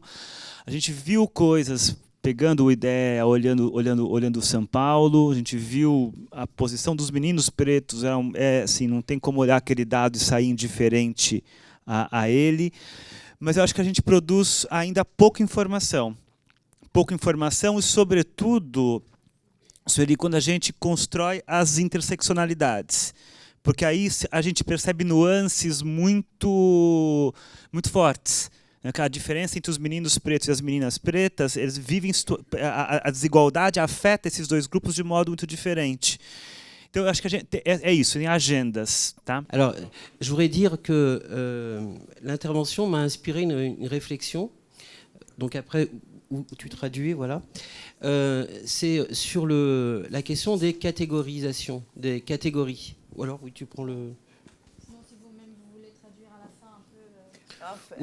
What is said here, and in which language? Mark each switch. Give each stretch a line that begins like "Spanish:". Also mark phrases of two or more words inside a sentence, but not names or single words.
Portuguese: A gente viu coisas, pegando o IDEA, olhando São Paulo, a gente viu a posição dos meninos pretos, assim, não tem como olhar aquele dado e sair indiferente a ele, mas eu acho que a gente produz ainda pouca informação e, sobretudo, Sueli, quando a gente constrói as interseccionalidades, porque aí a gente percebe nuances muito fortes. A diferença entre os meninos pretos e as meninas pretas, eles vivem a desigualdade afeta esses dois grupos de modo muito diferente. Então, eu acho que a gente é isso, em agendas, tá?
French: Alors, je voudrais dire que l'intervention m'a inspiré une réflexion. Donc après, où tu traduis, voilà. C'est sur la question des catégorisations, des catégories. Ou alors, oui, tu prends le... Sinon, si vous-même vous voulez traduire à la fin un peu...